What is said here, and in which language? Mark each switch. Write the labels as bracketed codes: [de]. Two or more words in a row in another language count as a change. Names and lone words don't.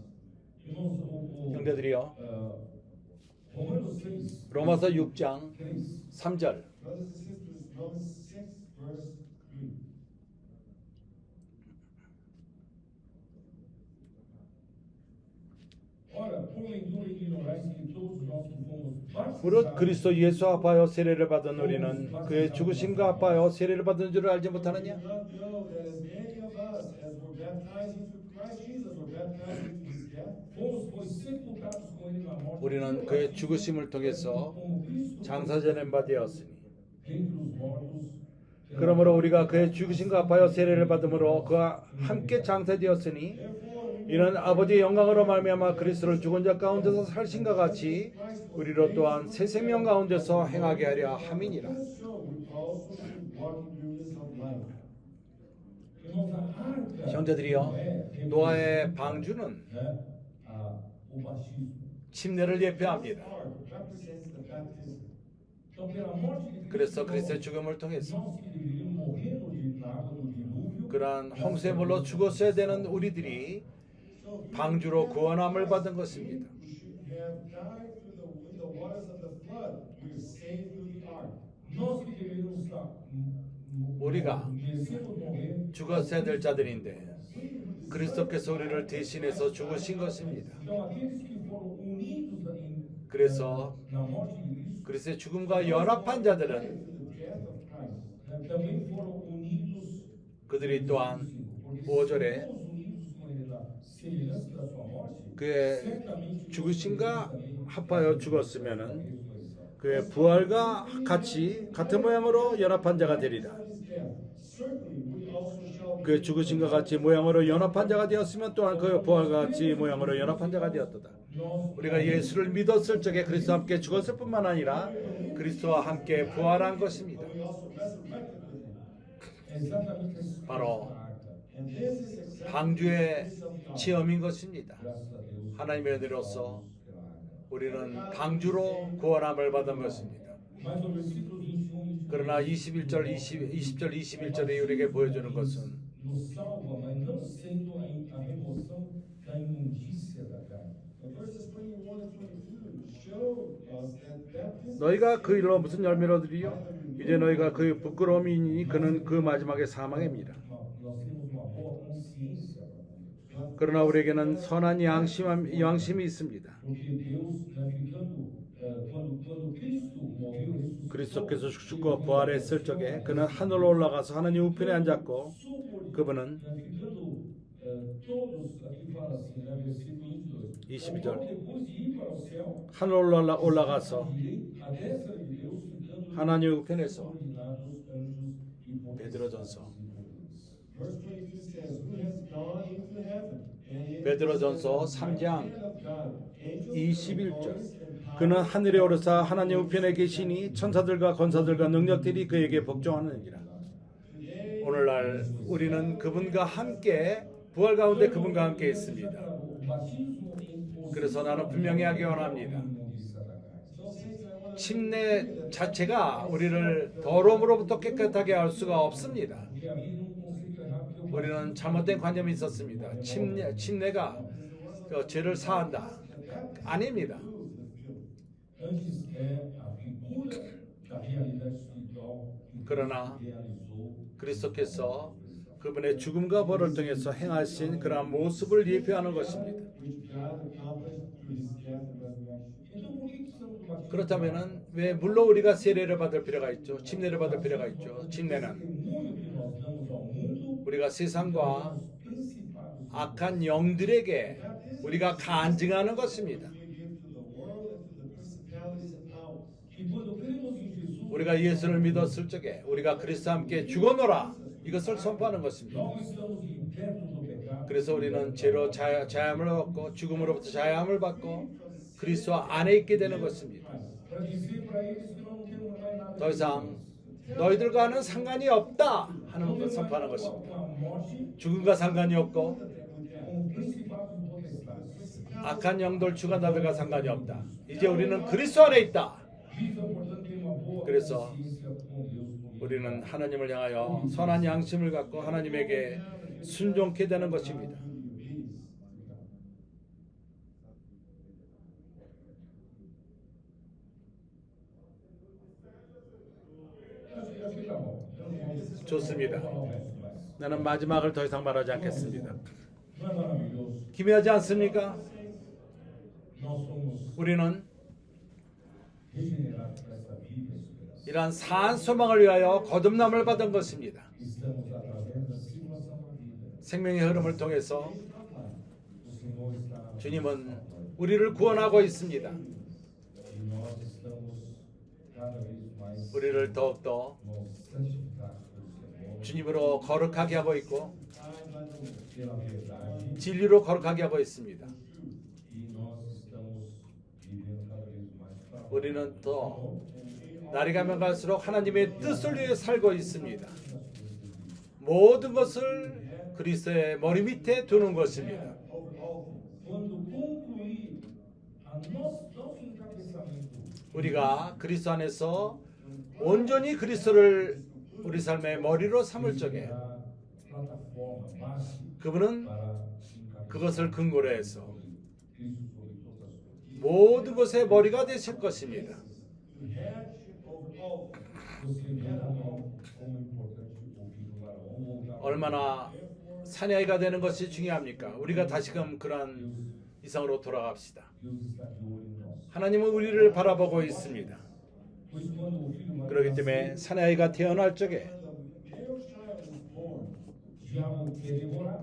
[pt] Irmãos, [ko] 형제들이여, [pt] Romanos 6, [ko] 로마서 6장 [pt] 3. [ko] 3절. [en] Brothers and sisters, Romans 6, verse 3. [pt] Ora, porventura ignorais que todos nós que fomos [ko] 무릇 [pt] batizados [ko] 그리스도 예수 합하여 세례를 받은 우리는 그의 죽으심과 합하여 세례를 받은 줄을 알지 못하느냐? [en] Do not know that as many of us as were baptized into Christ Jesus were baptized into his death? [pt] fomos, pois, sepultados com ele na morte, [ko] 우리는 그의 죽으심을 통해서 [pt] como Cristo [ko] 장사되는 바 되었으니 [pt] dentre os mortos, [ko] 그러므로 우리가 그의 죽으심과 합하여 세례를 받음으로 그와 함께 장사되었으니 이는 아버지의 영광으로 말미암아 그리스도를 죽은 자 가운데서 살신과 같이 우리로 또한 새 생명 가운데서 행하게 하려 함이니라. [en] So we also should walk in newness of life. [pt] irmãos, a arca [ko] 형제들이여, 노아의 방주는 [pt] né, o batismo. [ko] 침례를 예표합니다. [en] Ark represents the baptism. [pt] Então, pela morte de [ko] 그래서 [pt] Cristo, [ko] 그리스도의 죽음을 통해서 [pt] nós que deveríamos morrer na água do dilúvio, [ko] 그러한 홍수물로 죽었어야 되는 우리들이 방주로 구원함을 받은 것입니다. [en] We should have died in the waters of the flood. We were saved through the ark. [pt] nós que deveríamos estar [ko] 우리가 [pt] merecemos morrer, [ko] 죽었어야 될 자들인데 그리스도께서 우리를 대신해서 죽으신 것입니다. [pt] então aqueles que foram unidos [ko] 그래서 [pt] na morte de Cristo, [ko] 그리스도의 죽음과 연합한 자들은 [en] Through the death of Christ. [pt] também foram unidos [ko] 그들이 또한 [pt] porque [ko] 5절에 [pt] se fomos unidos com ele na semelhança da sua morte, [ko] 그의 [pt] certamente [ko] 죽으심과 합하여 죽었으면은 [pt] ressurreição. [ko] 그의 부활과 같이 같은 모양으로 연합한 자가 되리라. [en] His death. Certainly we also shall be. [ko] 그의 죽으심과 같이 모양으로 연합한 자가 되었으면 또한 그의 부활과 같이 모양으로 연합한 자가 되었도다. 우리가 예수를 믿었을 적에 그리스도와 함께 죽었을 뿐만 아니라 그리스도와 함께 부활한 것입니다. [en] We also resurrected with him. [pt] É exatamente esse [ko] 바로 [en] And this is exactly [ko] 방주의 체험인 것입니다. [pt] graças a Deus. [ko] 하나님의 은혜로서 [pt] pela arca. [ko] 우리는 방주로 구원함을 받은 것입니다. [pt] Mas no versículo 21, [ko] 그러나 20절, 21절에 우리에게 보여주는 것은 [pt] nos salva, mas não sendo a remoção da imundícia da carne. [en] The verses 21 and 22 show us that baptism [ko] 너희가 그 일로 무슨 열매를 얻으리요? 이제 너희가 그의 부끄러움이니 그는 그 마지막에 사망입니다. [pt] Nós temos uma boa consciência para com Deus. [ko] 그러나 우리에게는 선한 양심이 있습니다. [pt] Porque Deus, né, quando Cristo morreu, ressuscitou, [ko] 그리스도께서 죽고 부활했을 적에 그는 하늘로 올라가서 하나님 우편에 앉았고 그분은 [pt] né, ficando todos, aqui fala assim, né, versículo 22. [ko] 22절. [pt] Ao qual depois de ir para o céu, [ko] 하늘로 올라가서 [pt] à destra de Deus, ficando [ko] 하나님 우편에서 [pt] subordinados anjos e [ko] 베드로전서 [en] Verse 22 says, Who has gone into heaven? And is [ko] 베드로전서 [en] at the [ko] 3장 [en] right hand of God. Angels, [ko] 21절. [en] authorities, and powers, [ko] 그는 하늘에 오르사 하나님 우편에 계시니 천사들과 권사들과 능력들이 그에게 복종하느니라. [en] today, [ko] 오늘날 우리는 그분과 함께 부활 가운데 그분과 함께 있습니다. [pt] o batismo em [ko] 그래서 나는 분명히 하기 원합니다. [pt] imundícia da carne. [en] so saints, I want to [ko] 침례 자체가 우리를 더러움으로부터 깨끗하게 할 수가 없습니다. [pt] Porque havia um conceito errado que o [ko] 우리는 잘못된 관념이 있었습니다. 침례가 죄를 사한다. 아닙니다. [pt] antes é a figura da realidade espiritual que [ko] 그러나 [pt] Cristo realizou. [ko] 그리스도께서 그분의 죽음과 벌을 통해서 행하신 그러한 모습을 예표하는 것입니다. [en] which God accomplished through his death and resurrection. [pt] Então por que precisamos do batismo? [ko] 그렇다면은 왜 물론 우리가 세례를 받을 필요가 있죠. 침례를 받을 필요가 있죠. [pt] O [ko] 침례는 [pt] testemunho que nós damos ao mundo [ko] 우리가 세상과 [pt] os principados [ko] 악한 영들에게 우리가 간증하는 것입니다. [en] We give to the world and to the principalities and powers. [pt] e quando cremos em Jesus [ko] 우리가 예수를 믿었을 적에 우리가 그리스도와 함께 죽어노라 이것을 선포하는 것입니다. [pt] logo estamos libertos do pecado [ko] 그래서 우리는 죄로 자유함을 얻고 죽음으로부터 자유함을 받고 그리스도 안에 있게 되는 것입니다. [pt] Para dizer para eles que não temos mais nada. [ko] 더 이상 너희들과는 상관이 없다 하는 것 선포하는 것입니다. [pt] Com a morte, [ko] 죽음과 상관이 없고 [pt] com principados e potestades. [ko] 악한 영들 주관자들과 상관이 없다. 이제 우리는 그리스도 안에 있다. [pt] Cristo, portanto, tem uma boa [ko] 그래서 [pt] consciência com Deus. [ko] 우리는 하나님을 향하여 선한 양심을 갖고 하나님에게 순종케 되는 것입니다. [pt] Acho que tá bom. Eu não vou [ko] 좋습니다. [pt] falar o resto mais. [ko] 나는 마지막을 더 이상 말하지 않겠습니다. [pt] Não é maravilhoso? [ko] 기묘하지 않습니까? [pt] Nós somos [ko] 우리는 [pt] regenerados para essa vida e superação. [ko] 이러한 산 소망을 위하여 거듭남을 받은 것입니다. [pt] Estamos através da circulação da vida. [ko] 생명의 흐름을 통해서 [pt] O Senhor está [ko] 주님은 우리를 구원하고 있습니다. [pt] e nós estamos cada vez mais [ko] 우리를 더욱더 [pt] nos santificados pelo Senhor, [ko] 주님으로 거룩하게 하고 있고 [pt] pela verdade, [ko] 진리로 거룩하게 하고 있습니다. [pt] e nós estamos vivendo cada vez mais para [ko] 우리는 또 날이 가면 갈수록 하나님의 뜻을 위해 살고 있습니다. 모든 것을 그리스도의 머리 밑에 두는 것입니다. [pt] quando concluir nosso encabeçamento [ko] 우리가 그리스도 안에서 온전히 그리스도를 우리 삶의 머리로 삼을 적에 [pt] a plataforma base [ko] 그분은 [pt] para encabeçar [ko] 그것을 근거로 해서 [pt] Cristo sobre todas as coisas. [ko] 모든 것의 머리가 되실 것입니다. [pt] Você viu como importante ouvir o varão ou já [ko] 얼마나 사내아이가 되는 것이 중요합니까? 우리가 다시금 그러한 이상으로 돌아갑시다. [pt] Deus está de olho em nós. [ko] 하나님은 우리를 바라보고 있습니다. [pt] Pois quando o filho mais [ko] 그렇기 때문에 사내아이가 태어날 적에 [pt] diabo quer devorar,